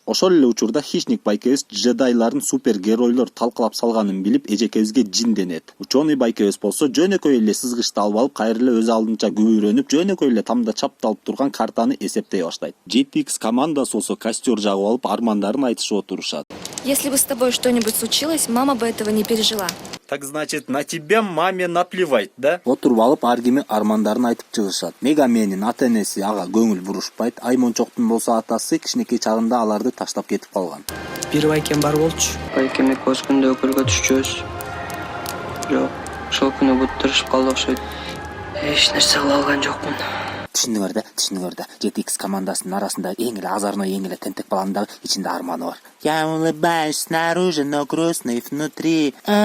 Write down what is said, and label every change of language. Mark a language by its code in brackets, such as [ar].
[ky] Ошол эле учурда Хищник байкебиз джедайларын супергеройлор талкалап салганын билип, эжекебизге жинденет. Ученый байкебиз болсо жөнөкөй эле сызгычты алып алып, кайра эле өз алдынча күбүрөнүп, жөнөкөй эле тамда чапталып турган картаны эсептей баштайт. GTX командасы болсо костер жагып алып, армандарын айтышып отурушат. [ru] Если бы с тобой что-нибудь случилось, мама бы этого не пережила. Так значит, на тебя маме наплевать, да? [ky] Отуруп алып, ар кими армандарын айтып чыгышат. Мегаменин ата-энеси ага көңүл бурушпайт. Аймончоктун болсо атасы кичинекей чагында аларды таштап кетип калган. Бир байкем бар болчу. Байкем экөөбүз күндө өкөлгө түшчүбүз. Жок, ошол күнү бут тырышып калды окшойт. Эч нерсе кыла алган жокмун. Түшүнүңөр да, GTX командасынын арасында эң эле азарной, эң эле тентек баланын дагы ичинде арманы бар. [ru] Я улыбаюсь снаружи, но грустный внутри.